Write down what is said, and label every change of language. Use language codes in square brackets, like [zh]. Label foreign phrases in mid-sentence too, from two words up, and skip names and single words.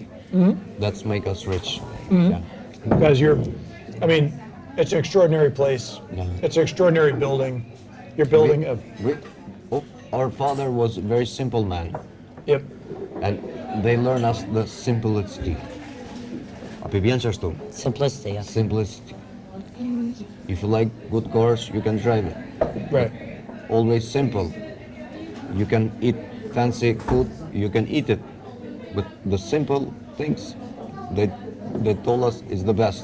[en] That's make us rich. Yeah. Because I mean, it's an extraordinary place. Yeah. It's an extraordinary building. You're building a, Our father was a very simple man, yep, and they learn us the simplicity. [sq] Api vjen që ashtu, [en] Simplicity, yes. simplicity. If you like good cars, you can drive it. right. Always simple. You can eat fancy food, you can eat it. But the simple things they told us is the best.